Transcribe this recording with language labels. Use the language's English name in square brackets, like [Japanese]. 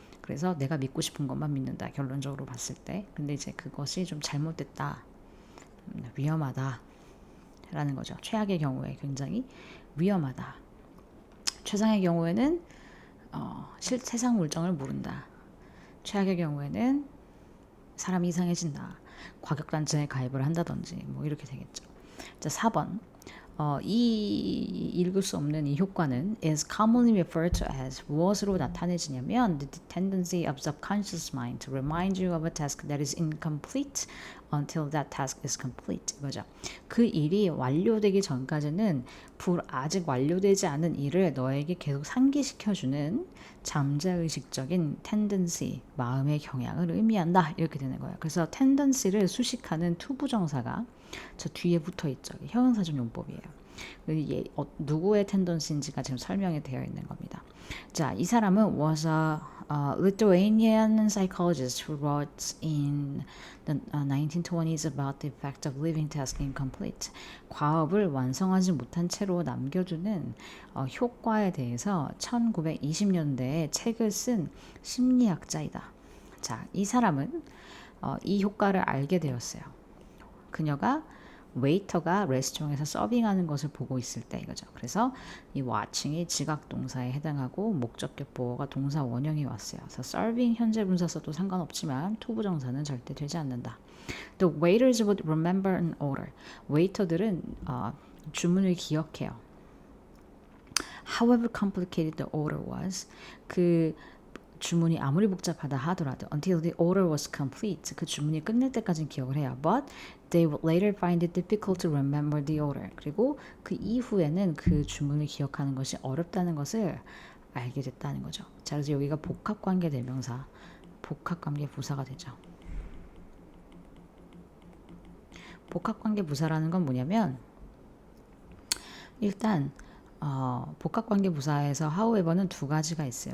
[Korean] 그래서 내가 믿고 싶은 것만 믿는다. 결론적으로 봤을 때. 근데 이제 그것이 좀 잘못됐다. 위험하다. 라는 거죠. 최악의 경우에 굉장히 위험하다. 최상의 경우에는 세상 물정을 모른다. 최악의 경우에는 사람이 이상해진다. 과격단체에 가입을 한다든지 뭐 이렇게 되겠죠. 자, 4번. 이 읽을 수 없는 이 효과는 [English] is commonly referred to as [Korean] 무엇으로 나타내지냐면 [English] the tendency of subconscious mind to remind you of a task that is incomplete until that task is complete. [Korean] 이거죠. 그 일이 완료되기 전까지는 아직 완료되지 않은 일을 너에게 계속 상기시켜주는 잠재의식적인 tendency, 마음의 경향을 의미한다. 이렇게 되는 거예요. 그래서 tendency를 수식하는 투부정사가 저 뒤에 붙어 있죠. 형용사적 용법이에요. 누구의 텐던시인지가 지금 설명이 되어 있는 겁니다. 자, 이 사람은 [English] was a Lithuanian psychologist who wrote in the 1920s about the effect of leaving tasks incomplete. [Korean] 과업을 완성하지 못한 채로 남겨두는 효과에 대해서 1920년대에 책을 쓴 심리학자이다. 자, 이 사람은 이 효과를 알게 되었어요. 그녀가 웨이터가 레스토랑에서 서빙하는 것을 보고 있을 때 이거죠. 그래서 이 watching이 지각 동사에 해당하고 목적격 보어가 동사 원형이 왔어요. 그래서 serving 현재 분사 써도 상관없지만 투부정사는 절대 되지 않는다. [English] The waiters would remember an order. [Korean] 웨이터들은 주문을 기억해요. [English] However complicated the order was, [Korean] 그 주문이 아무리 복잡하다 하더라도 [English] until the order was complete, [Korean] 그 주문이 끝날 때까지는 기억을 해요. [English] But they would later find it difficult to remember the order. [Korean] 그리고 그 이후에는 그 주문을 기억하는 것이 어렵다는 것을 알게 됐다는 거죠. 자, 그래서 여기가 복합관계 대명사, 복합관계 부사가 되죠. 복합관계 부사라는 건 뭐냐면 일단 복합관계 부사에서 however는 두 가지가 있어요.